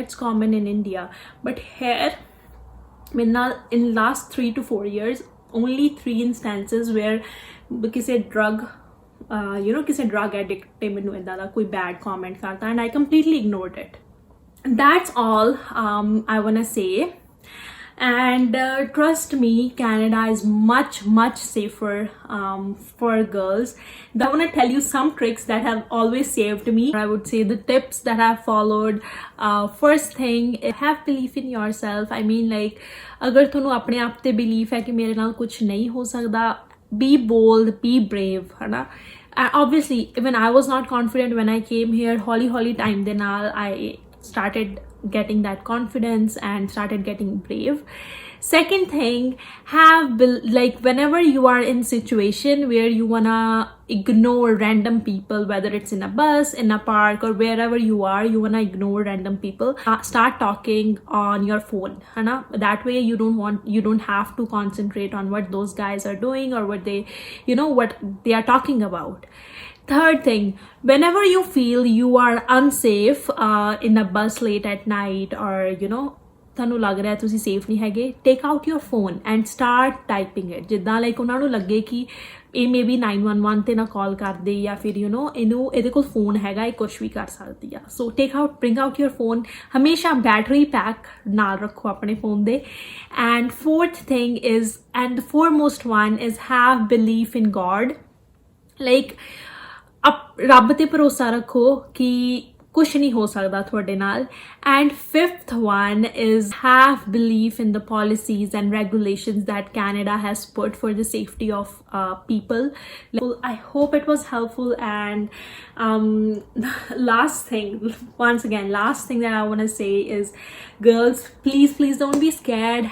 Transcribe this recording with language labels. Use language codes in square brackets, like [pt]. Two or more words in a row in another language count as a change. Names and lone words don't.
[en] It's common in India, but here in last 3 to 4 years only 3 instances where ਕਿਸੇ drug ਕਿਸੇ drug addict [pa] ਨੇ ਮੈਨੂੰ ਇੱਦਾਂ ਦਾ ਕੋਈ [en] bad comment ਕਰਤਾ and I completely ignored it. That's all I want to say. And trust me, Canada is much safer for girls. I want to tell you some tricks that have always saved me. I would say the tips that I've followed. First thing, have belief in yourself. I mean, like [pa] agar ਤੁਹਾਨੂੰ ਆਪਣੇ ਆਪ ਤੇ belief ਹੈ ਕਿ ਮੇਰੇ ਨਾਲ ਕੁਝ ਨਹੀਂ ਹੋ ਸਕਦਾ, [en] be bold, be brave, [hi] है ना? [en] Obviously, even I was not confident when I came here. [pa] ਹੌਲੀ ਟਾਈਮ ਦੇ ਨਾਲ [en] I started getting that confidence and started getting brave. Second thing, like whenever you are in situation where you wanna ignore random people, whether it's in a bus, in a park, or wherever you are, you wanna ignore random people, start talking on your phone, [hi] है ना? [en] That way you don't have to concentrate on what those guys are doing or what they are talking about. Third thing, whenever you feel you are unsafe in a bus late at night, or [pa] ਤੁਹਾਨੂੰ ਲੱਗ ਰਿਹਾ ਤੁਸੀਂ ਸੇਫ ਨਹੀਂ ਹੈਗੇ, [en] take out your phone and start typing it, [pa] ਜਿੱਦਾਂ ਲਾਈਕ ਉਹਨਾਂ ਨੂੰ ਲੱਗੇ ਕਿ ਇਹ [en] may be [pa] 911 ਤੇ ਨਾ ਕਾਲ ਕਰਦੇ ਜਾਂ ਫਿਰ ਇਹਦੇ ਕੋਲ ਫੋਨ ਹੈਗਾ, ਇਹ ਕੁਛ ਵੀ ਕਰ ਸਕਦੀ ਆ। [en] so bring out your phone, [pa] ਹਮੇਸ਼ਾ ਬੈਟਰੀ ਪੈਕ ਨਾਲ ਰੱਖੋ ਆਪਣੇ ਫੋਨ ਦੇ। [en] ਐਂਡ fourth thing is, and the foremost one is, have belief in God, [pa] ਲਾਈਕ ਰੱਬ ਤੇ ਭਰੋਸਾ ਰੱਖੋ ਕਿ ਕੁਛ ਨਹੀਂ ਹੋ ਸਕਦਾ ਤੁਹਾਡੇ ਨਾਲ। [en] ਐਂਡ fifth one is, have belief in the policies and regulations that Canada has put for the safety of people. I hope it was helpful. And last thing that I want to say is, girls, please don't be scared.